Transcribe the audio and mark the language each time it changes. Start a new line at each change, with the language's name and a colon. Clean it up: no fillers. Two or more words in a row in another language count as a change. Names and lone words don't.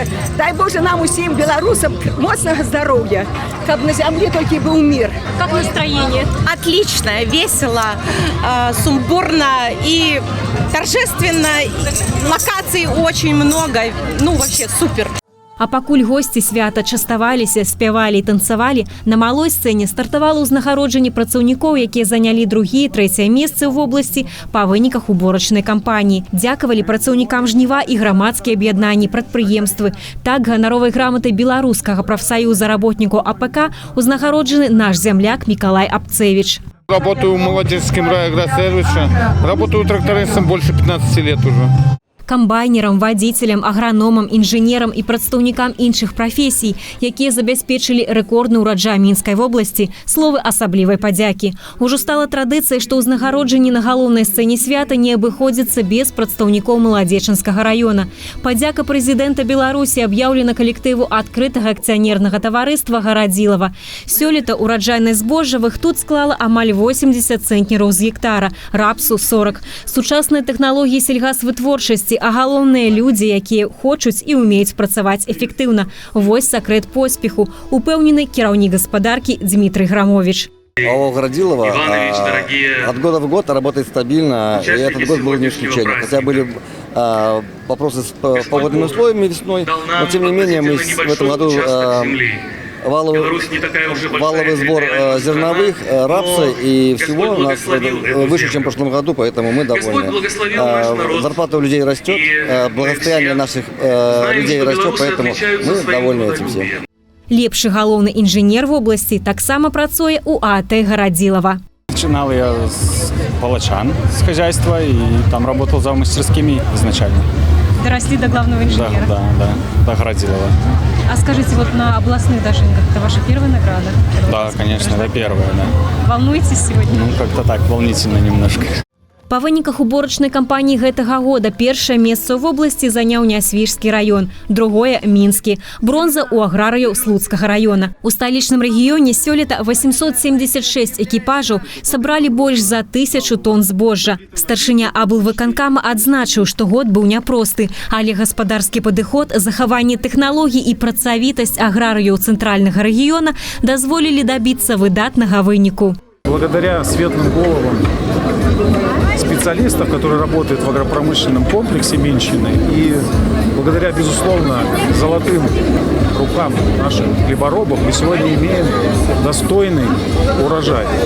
Belarusian: Дай Боже нам усім белорусам моцного здоровья,
Russian: как на земле только и был мир. Как настроение? Отлично, весело, сумбурно и торжественно. Локаций очень много, ну вообще супер.
Belarusian: А пакуль госці свята частаваліся, спявалі і танцавалі, на малой сцэне стартавала ўзнагароджанне працаўнікоў, якія занялі 2-е і 3-е месцы ў вобласці па выніках уборачнай кампаніі. Дзякавалі працаўнікам жніва і грамадскія аб'яднанні, прадпрыемствы. Так ганаровай граматай беларускага прафсаюза работнікаў АПК узнагароджаны наш земляк Миколай Апцевич.
Russian: Работаю в молодецком райагросервисе, работаю трактористом больше 15 лет уже.
Belarusian: камбайнерам, вадзіцелям, аграномам, інжынерам і прадстаўнікам іншых прафесій, якія забяспечылі рэкордны ўраджай Мінскай вобласці, словы асаблівай падзякі. Ужо стала традыцыяй, што ўзнагароджанні на галоўнай сцэне свята не абыходзяцца без прадстаўнікоў Маладзечанскага раёна. Падзяка прэзідэнта Беларусі аб'яўлена калектыву адкрытага акцыянернага таварыства «Гарадзілава». Сёлета ураджайнасць збожжавых тут склала амаль 80 цэнтнераў з гектара, рапсу 40. Сучасныя тэхналогіі сельгасвытворчасці, а галоўныя людзі, якія хочуць і умеюць працаваць эфектыўна. Вось сакрэт поспеху, упэўнены кіраўнік гаспадаркі Дмітрий Грамович.
Russian: АО «Городилово» от года в год работает стабильно, и этот год был не исключением. Хотя были вопросы с погодными условиями весной, но тем не менее мы в этом году валовый сбор зерновых, рапса и всего у нас выше, чем в прошлом году, поэтому мы довольны. Зарплата у людей растет, благосостояние наших людей растет, поэтому мы довольны этим всем.
Belarusian: Лепшы галоўны інжынер вобласці таксама працуе у ААТ «Гарадзілава».
Russian: Начинал я с палачан, с хозяйства, и там работал за мастерскими изначально. Доросли до главного инженера? Да, до Городилова. А скажите, вот на областных дожинках это ваша первая награда? Да, конечно, это первая, да. Волнуетесь сегодня? Ну, как-то так, волнительно немножко.
Belarusian: Па выніках уборачнай кампаніі гэтага года першае месца ў вобласці заняў Нясвіжскі раён, другое – Мінскі. Бронза ў аграрыяў Слуцкага раёна. У сталічным рэгіёне сёлета 876 экіпажаў сабралі больш за 1000 тонн збожжа. Старшыня аблвыканкама адзначыў, што год быў няпросты, але гаспадарскі падыход, захаванне тэхналогій і працавітасць аграрыяў цэнтральнага рэгіёна дазволілі дабіцца выдатнага выніку.
Russian: Благодаря светлым головам специалистов, которые работают в агропромышленном комплексе Минщины, и благодаря, безусловно, золотым рукам наших хлеборобов мы сегодня имеем достойный урожай.